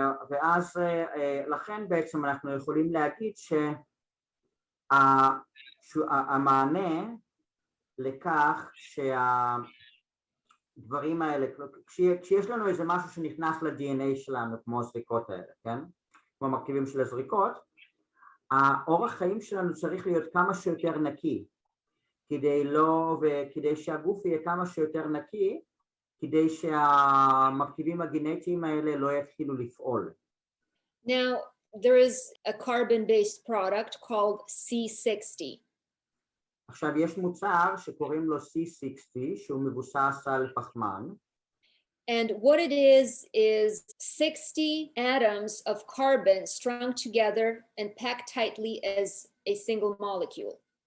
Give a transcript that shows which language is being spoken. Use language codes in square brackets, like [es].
[he] ואז לכן בעצם אנחנו יכולים להגיד שהמענה לכך שהדברים האלה, כשיש לנו איזה משהו שנכנס ל-DNA שלנו, כמו הזריקות האלה, כן? כמו המרכיבים של הזריקות, האורח חיים שלנו צריך להיות כמה שיותר נקי, וכדי שהגוף יהיה כמה שיותר נקי, כדי שהמרכיבים הגנטיים האלה לא יתחילו לפעול. [en] Now, there is a carbon-based product called C60. [he] עכשיו יש מוצר שקוראים לו C60 שהוא מבוסס על פחמן. [en] And what it is 60 atoms of carbon strung together and packed tightly as a single molecule.